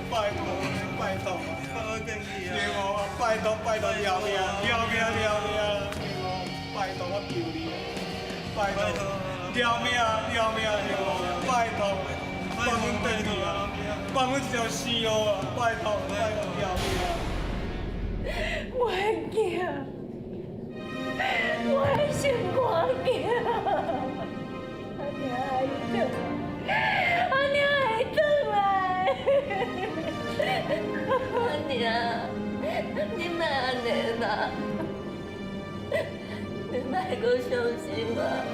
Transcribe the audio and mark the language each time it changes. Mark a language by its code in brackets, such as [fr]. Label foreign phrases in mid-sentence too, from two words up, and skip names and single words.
[nan] 拜托拜托，放我回去啊！玲珑，拜托拜托，了命了命了命啦！玲珑，拜托我求你，拜托，了命了命，玲珑，拜托，放我回去啊！放我一条生路啊！拜托拜托，了命。我的囝，我的心肝囝，阿娘会回来，阿娘，你莫安尼啦，你莫阁伤心啊！